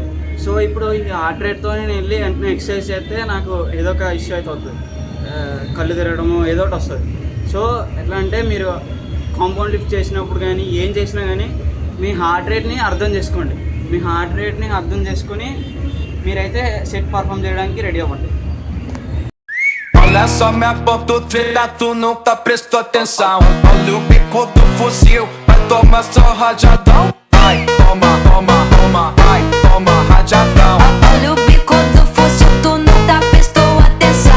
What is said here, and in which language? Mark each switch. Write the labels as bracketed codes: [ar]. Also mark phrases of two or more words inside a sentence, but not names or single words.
[te] సో ఇప్పుడు ఈ [en] heart rate [te] నేను వెళ్ళి వెంటనే ఎక్సర్సైజ్ చేస్తే నాకు ఏదో ఒక ఇష్యూ అయితే అవుతుంది, కళ్ళు తిరగడము ఏదో ఒకటి వస్తుంది. సో ఎట్లా అంటే మీరు [en] compound lift [te] చేసినప్పుడు కానీ ఏం చేసినా కానీ మీ [en] heart rate [te] అర్థం చేసుకోండి. మీ [en] heart rate [te] అర్థం చేసుకొని మీరైతే [en] set perform [te] చేయడానికి రెడీ అవ్వండి. [pt] Olha só minha ponta treta, tu nunca prestou atenção. Olha o bico do fuzil, vai tomar só rajadão. Vai, toma, toma, toma, vai, toma rajadão. Olha o bico do fuzil, tu nunca prestou atenção.